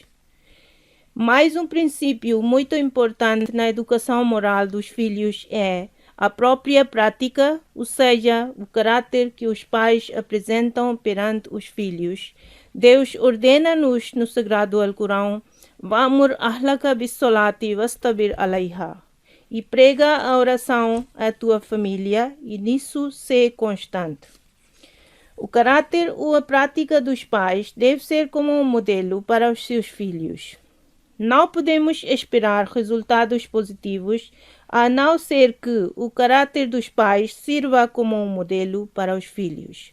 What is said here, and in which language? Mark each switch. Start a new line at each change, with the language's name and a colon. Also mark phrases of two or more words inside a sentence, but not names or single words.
Portuguese: Mais um princípio muito importante na educação moral dos filhos é a própria prática, ou seja, o caráter que os pais apresentam perante os filhos. Deus ordena-nos no Sagrado Alcorão:
Arabic: "وأمر أهلك بالصلاة واصطبر عليها",
Portuguese: e prega a oração à tua família e nisso ser constante. O caráter ou a prática dos pais deve ser como um modelo para os seus filhos. Não podemos esperar resultados positivos a não ser que o caráter dos pais sirva como um modelo para os filhos.